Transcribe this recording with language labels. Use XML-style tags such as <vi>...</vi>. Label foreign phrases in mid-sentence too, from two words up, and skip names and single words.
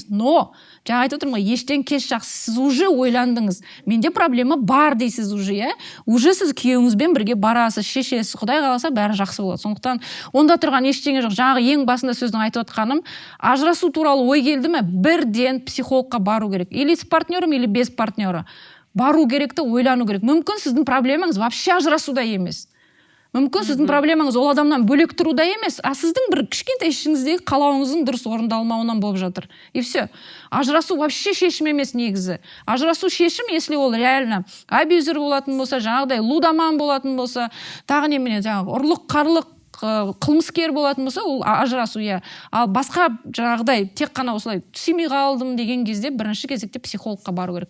<kk>Но, жаңа айтып отырмын ғой, ештен кеш жақсы. Сіз уже ойландыңыз. Менде проблема бар дейсіз уже, Уже сіз күйеуіңізбен бірге барасыз, шешесіз. Құдай қаласа бәрі жақсы болады. Сондықтан онда тұрған ештеңе жоқ. Жаңағы ең басында сөздің айтып отқаным, ажырасу туралы ой келді ме, бірден психологқа бару керек.</kk> <ru>Или с партнером, или без партнера.</ru> <kk>Бару керекті, ойлану керек. Мүмкін сіздің проблемаңыз вообще ажырасуда емес. Мүмкін сіздің проблемаңыз ол адамнан бөлек тұруда емес, а сіздің бір кішкентай ішіңіздегі қалауыңыздың дұрыс орындалмауынан болып жатыр.</kk> <ru>И все.</ru> <kk>Ажырасу вообще шешім емес негізі. Ажырасу шешім, если ол реально абьюзер болатын болса, жаңағыдай лудоман болатын болса, тағы немене, жаңағы ұрлық, қарлық, қылмыскер болатын болса, ол ажырасу, Ал басқа жаңағыдай тек қана осылай түсемей қалдым деген кезде бірінші кезекте психологқа бару керек.</kk>